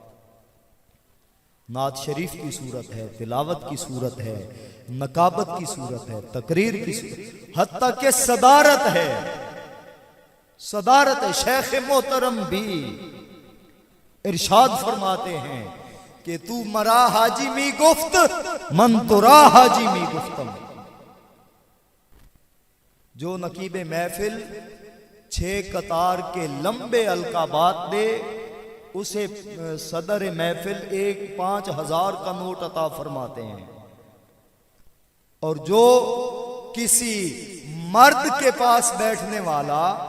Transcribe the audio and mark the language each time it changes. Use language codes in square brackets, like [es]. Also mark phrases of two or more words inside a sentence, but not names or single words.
[ur] نعت شریف کی صورت ہے، تلاوت کی صورت ہے، نقابت کی صورت ہے، تقریر کی صورت، حتیٰ کہ صدارت ہے۔ صدارت ہے۔ شیخ محترم بھی ارشاد فرماتے ہیں کہ [fa] تو مرا حاجی می گفت من ترا حاجی می گفتم۔ [ur] جو نقیب محفل 6 قطار کے لمبے القابات دے، اسے صدر محفل 5,000 کا نوٹ عطا فرماتے ہیں، اور جو کسی مرد کے پاس بیٹھنے والا